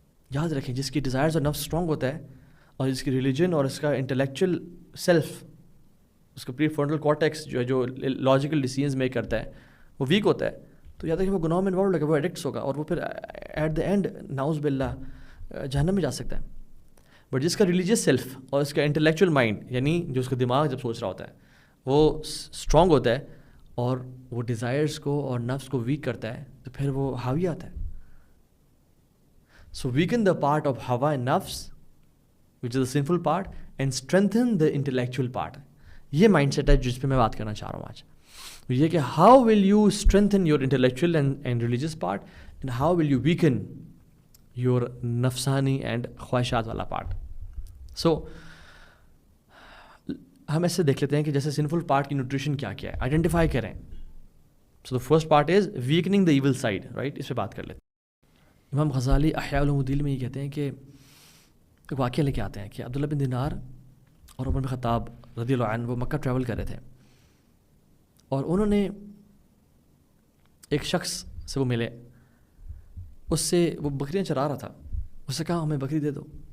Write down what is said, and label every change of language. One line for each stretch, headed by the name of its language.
Urdu: یاد رکھیں جس کی ڈیزائرز اور نفس اسٹرانگ ہوتا ہے اور جس کی ریلیجن اور اس کا انٹلیکچوئل سیلف، اس کا پری فرنٹل کارٹیکس جو لاجیکل ڈیسیژنز میک کرتا ہے وہ ویک ہوتا ہے، تو یاد رکھیں وہ گناہوں میں انوالو لگے، وہ ایڈکٹس ہوگا اور وہ پھر ایٹ دا اینڈ نعوذ باللہ جہنم میں جا سکتا ہے. بٹ جس کا ریلیجیس سیلف اور اس کا انٹلیکچوئل مائنڈ، یعنی جو اس کا دماغ جب سوچ رہا ہوتا ہے وہ اسٹرانگ ہوتا ہے اور وہ ڈیزائرس کو اور نفس کو ویک کرتا ہے، تو پھر وہ حاوی آتا ہے.
English: So weaken the part of ہوا and نفس which is the sinful part and strengthen the intellectual part.
Urdu: یہ مائنڈ سیٹ ہے جس پہ میں بات کرنا چاہ رہا ہوں آج. یہ کہ
English: how will you strengthen your intellectual and religious part and how will you weaken your نفسانی and
Urdu: خواہشات والا پارٹ. سو ہم ایسے دیکھ لیتے ہیں کہ جیسے سنفل پارٹ کی نیوٹریشن کیا ہے، آئیڈینٹیفائی کریں.
English: So the first part is weakening the evil side, right.
Urdu: اس پہ بات کر لیتے ہیں. امام غزالی احیاء الدین میں یہ کہتے ہیں کہ ایک واقعہ لے کے آتے ہیں کہ عبداللہ بن دینار اور عمر بن خطاب رضی اللہ عنہ وہ مکہ ٹریول کر رہے تھے. اور انہوں نے ایک شخص سے وہ ملے, اس سے وہ بکریاں چرا رہا تھا, اس سے کہا ہمیں بکری دے دو.